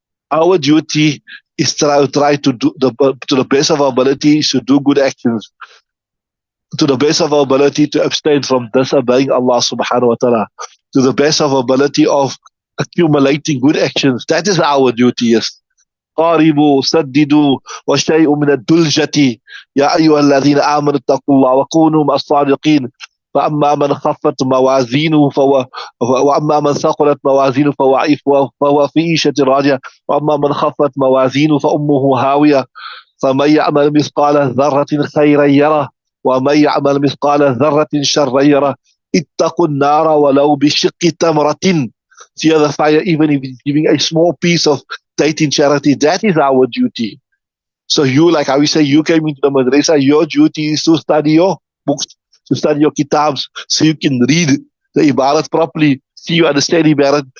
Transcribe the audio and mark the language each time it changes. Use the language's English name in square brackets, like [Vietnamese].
[English] Our duty is try to do to the best of our ability is to do good actions. To the best of our ability to abstain from disobeying Allah subhanahu wa ta'ala. To the best of our ability of accumulating good actions. That is our duty, yes. [Arabic] قاربوا سددوا وشيء من الدلجة يا أيها الذين آمنوا اتقوا الله وكونوا مع الصادقين فأما من خفت موازينه وأما من ثقلت موازينه فهو في عيشة راضية وأما من خفت موازينه فأمه هاوية فمن يعمل مثقال ذرة خيرا يره ومن يعمل مثقال ذرة شرا يره اتقوا النار ولو بشق تمرة. [English] Fear the fire even if it's giving a small piece of date in charity. That is our duty. So you, like how we say, you came into the madrasa, your duty is to study your books, to study your kitabs, so you can read the ibarat properly, see you understand ibarat.